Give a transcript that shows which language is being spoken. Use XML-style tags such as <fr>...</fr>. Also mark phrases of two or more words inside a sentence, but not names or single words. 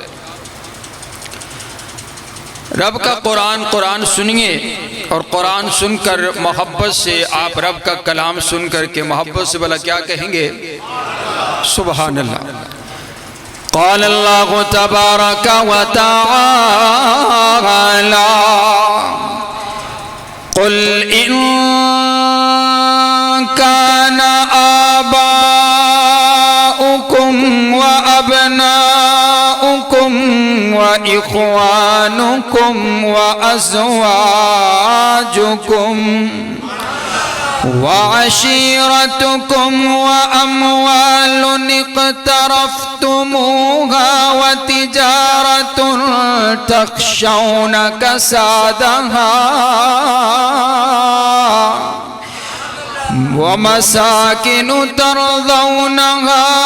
<ur>رب کا قرآن سنیے اور قرآن سن کر محبت سے آپ رب کا کلام سن کر کے محبت سے بھلا کیا کہیں گے؟</ur> <ar>سبحان اللہ۔ قال اللہ تبارک و تعالی قل ان کان آباؤکم و ابناؤکم و اخوانکم و ازواجکم وعشيرتكم وأموال اقترفتموها وتجارة تخشون كسادها ومساكن ترضونها</ar>